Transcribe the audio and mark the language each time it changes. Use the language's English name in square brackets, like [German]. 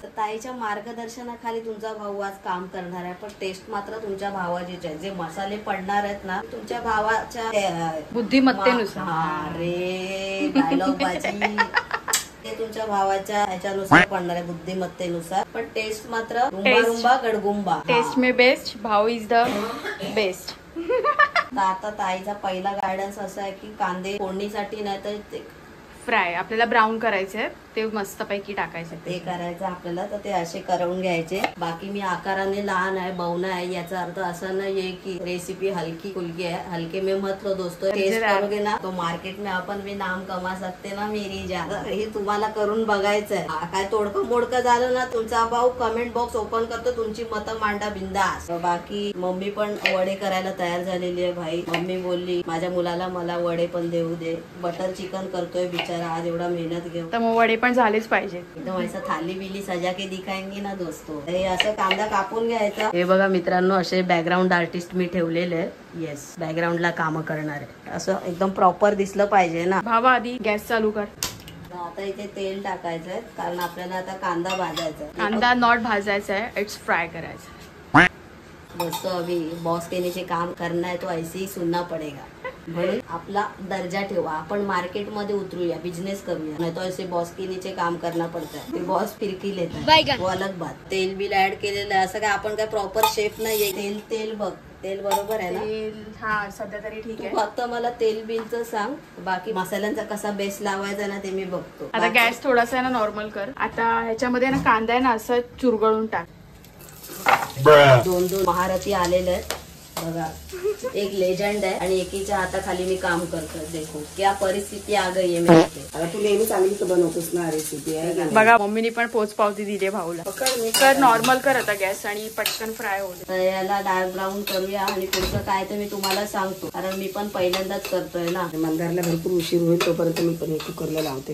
[Marathi] ताईच्या मार्गदर्शनाखाली तुमचा भाऊ आज काम करणार आहे. पण टेस्ट मात्र तुमच्या भावाचीच आहे. जे मसाले पडणार आहेत ना तुमच्या भावाच्या बुद्धिमत्तेनुसार. अरे डायलॉग बाजी. ते तुमच्या भावाच्या ह्याच्यानुसार पडणार आहे, बुद्धिमत्तेनुसार. पण टेस्ट मात्र रुंबा गडगुंबा. [Hindi] टेस्ट में बेस्ट, भाऊ [English] Is the best. [Marathi] आता ताईचा पहिला गायडन्स असा आहे की कांदे फोडणीसाठी नाही तर फ्राय आपल्याला ब्राऊन करायचे, ते मस्त पैकी टाकायचे. ते करायचं आपल्याला. तर ते असे करून घ्यायचे. बाकी मी आकाराने लहान आहे, बवना आहे, याचा अर्थ असा नाहीये की रेसिपी हलकी फुलकी है. [Hindi] हलके में मत लो दोस्तों. टेस्ट करोगे ना तो मार्केट में आपण भी नाम कमा सकते ना मेरी जान. [Marathi] हे तुम्हाला करून बघायचंय. काय तोडकं मोडकं झालं ना, तुमचा भाऊ कमेंट बॉक्स ओपन करतो. तुमची मतं मांडा बिंदास. बाकी मम्मी पण वडे करायला तयार झालेली आहे. भाई मम्मी बोलली माझ्या मुलाला मला वडे पण देऊ दे. बटर चिकन करतोय बिचारा आज, एवढा मेहनत घेऊन. तर मग वडे पण झालेच पाहिजे. [Hindi] एकदम असं थाली बिली सजा के दिखाएंगे ना दोस्तों. [Marathi] हे असं कांदा कापून घ्यायचा. हे बघा मित्रांनो, असे बॅकग्राऊंड आर्टिस्ट मी ठेवलेले आहेत. येस, बॅकग्राऊंडला काम करणार आहे. असं एकदम प्रॉपर दिसलं पाहिजे ना. भावा आधी गॅस चालू कर. आता इथे तेल टाकायचंय, कारण आपल्याला आता कांदा भाजायचा. कांदा नॉट भाजायचा आहे, इट्स फ्राय करायचा. [Hindi] दोस्तों अभी बॉस के नीचे काम करना है तो ऐसे ही सुनना पडेगा. [Marathi] म्हणून आपला दर्जा ठेवा. आपण मार्केट मध्ये उतरूया, बिझनेस करूया. [Hindi] नाही तो ऐसे बॉस के नीचे काम करना पडता है. [Marathi] बॉस फिरकी लेतात, [Hindi] वो अलग बात. [Marathi] तेल बिल ऍड केलेलं आहे. असं काय आपण काय प्रॉपर शेफ नाहीये. तेल बघ, तेल बरोबर आहे ना? हा सध्या तरी ठीक आहे. फक्त मला तेल बिलचं सांग. बाकी मसाल्यांचा कसा बेस लावायचा ना ते मी बघतो. आता गॅस थोडासा ना नॉर्मल कर. आता ह्याच्यामध्ये ना कांदा आहे ना असं चुरगळून टाक. 2 महारथी आलेले आहेत बघा. एक लेजंड आहे आणि एकीच्या हाताखाली मी काम करतोय. [Hindi] देखो क्या परिस्थिती आ गई है मेरे. [Marathi] आता तू नेहमी चांगलीच बनवतोस ना रेसिपी आहे. बघा मम्मीनी पण पोच पावती दिली भाऊला. कर नॉर्मल कर आता गॅस आणि पटकन फ्राय होऊ दे. तर याला डार्क ब्राऊन करूया आणि पुढचं काय ते मी तुम्हाला सांगतो, कारण मी पण पहिल्यांदाच करतोय ना. मंदारला भरपूर उशीर होईल तोपर्यंत मी पण कुकरला लावते.